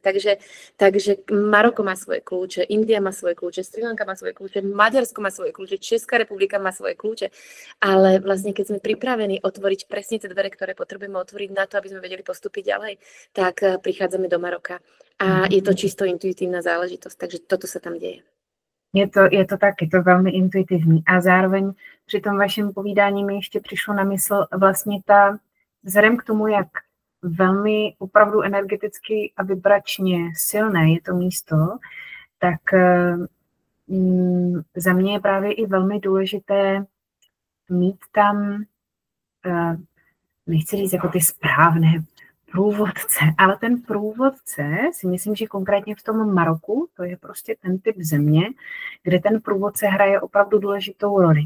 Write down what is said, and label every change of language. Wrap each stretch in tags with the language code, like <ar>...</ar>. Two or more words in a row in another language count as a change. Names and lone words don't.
<sk>Takže Maroko má svoje kľúče, India má svoje kľúče, Srí Lanka má svoje kľúče, Maďarsko má svoje kľúče, Česká republika má svoje kľúče, ale vlastne keď sme pripravení otvoriť presne tie dvere, ktoré potrebujeme otvoriť na to, aby sme vedeli postúpiť ďalej, tak prichádzame do Maroka. A je to čisto intuitívna záležitosť, takže toto sa tam deje.</sk> <cs>Je to tak, je to velmi intuitivní. A zároveň při tom vašem povídání mi ještě přišlo na mysl vlastně vzhledem k tomu, jak velmi opravdu energeticky a vibračně silné je to místo, tak za mě je právě i velmi důležité mít tam, nechci říct jako ty správné průvodce, ale ten průvodce si myslím, že konkrétně v tom Maroku, to je prostě ten typ země, kde ten průvodce hraje opravdu důležitou roli.</cs>